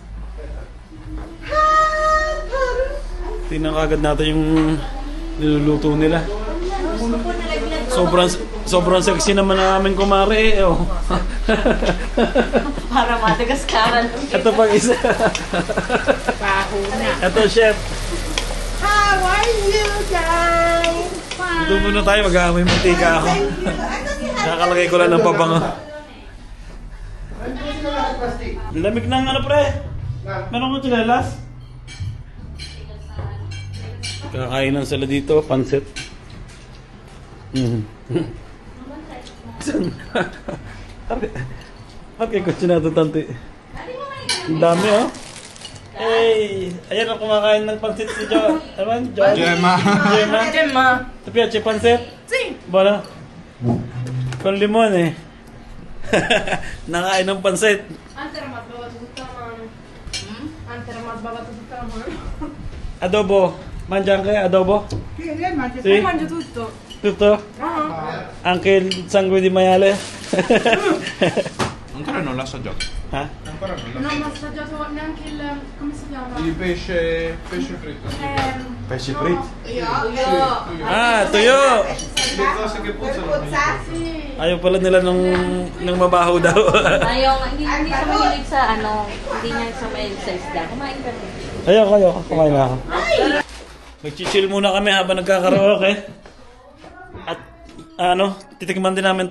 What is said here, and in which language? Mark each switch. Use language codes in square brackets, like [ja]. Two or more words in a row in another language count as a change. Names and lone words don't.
[tl] Tingnan kagad natin yung niluluto nila. Sobrang sexy naman ang aming kumare eh. Oh. Para Madagascaran. Ito pang isa. Ito, chef. [en] How are you guys? [tl] Dito muna tayo, mag-aamoy mantika ako. Nakakalagay ko lang ng pabango. Lamig ng ano, pre? Meron ko tsinelas? Kakainan sila dito, pansit. Okay, kutsi na ito, tanti. Ang dami, oh. Hey! Ayan ang kumakain ng pansit si Jo. Ewan, Jo? Gemma. Gemma. [it] Ti piace il pansit? Sì. Buono? Con limone. [tl] Nakain ng pansit. Adobo. [it] Mangia anche adobo? Sì. Mangio tutto. Tutto? Anche il sangue di maiale? Ancora non l'ha assaggiato. Ha? Ancora non l'ha Non ho assaggiato neanche il... come si chiama? Il pesce fritto. Pesce fritto? Io. [tl] Ah, tuyo! [it] Le cose che puzzano. Sì. [tl] Ayaw pala nila ng mabaho daw. Ayaw, hindi siya mahilig sa hindi niya siya mahilig sa isda. Kumain ka rin. Ayaw, kumain na ako. Mag-chill muna kami habang nagkakaraoke. At titikman din namin to.